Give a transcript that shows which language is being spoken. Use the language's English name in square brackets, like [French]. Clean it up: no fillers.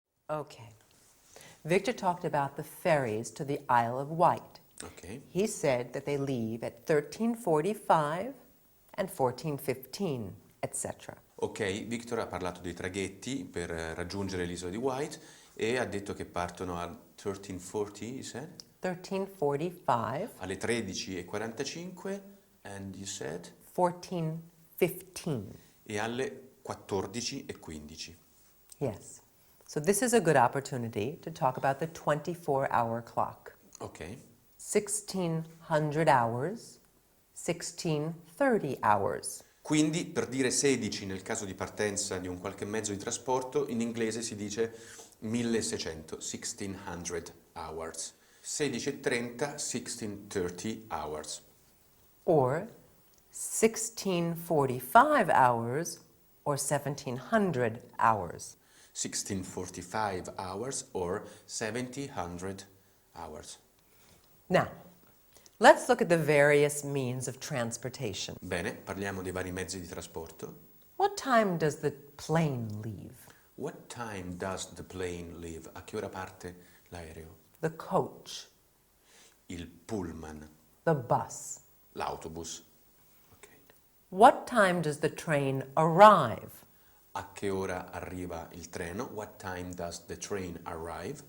[English] Okay. Victor talked about the ferries to the Isle of Wight. Ok. He said that they leave at 13:45 and 14:15, etc. [Italian] Ok, Victor ha parlato dei traghetti per raggiungere l'isola di White e ha detto che partono a 13:40, [English] you said? 13:45, [Italian] Alle 13:45 [English] and you said? 14:15. [Italian] E alle 14:15. [English] Yes. So this is a good opportunity to talk about the 24-hour clock. Ok. 1600 hours, 1630 hours. [Italian] Quindi per dire 16 nel caso di partenza di un qualche mezzo di trasporto, in inglese si dice 1600, 1600 hours. [English] 16:30, 1630 hours. Or 1645 hours or 1700 hours. 1645 hours or 1700 hours. Now, let's look at the various means of transportation. [Italian] Bene, parliamo dei vari mezzi di trasporto. [English] What time does the plane leave? What time does the plane leave? [Italian] A che ora parte l'aereo? [English] The coach, [Italian] Il pullman, [English] the bus. [Italian] l'autobus. Ok. [English] What time does the train arrive? [Italian] A che ora arriva il treno? [English] What time does the train arrive?